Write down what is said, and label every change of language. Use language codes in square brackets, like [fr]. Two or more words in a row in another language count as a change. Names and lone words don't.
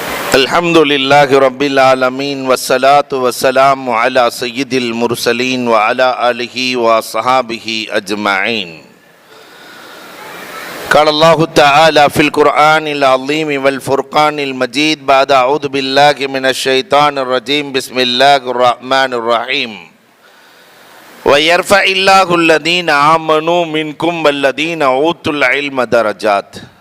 [ar] الحمد لله رب العالمين والصلاة والسلام على سيد المرسلين وعلى آله وصحبه أجمعين. قال الله تعالى في القرآن العظيم والفرقان المجيد بعد أعوذ بالله من الشيطان الرجيم بسم الله الرحمن الرحيم ويرفع الله الذين آمنوا منكم والذين أوتوا العلم درجات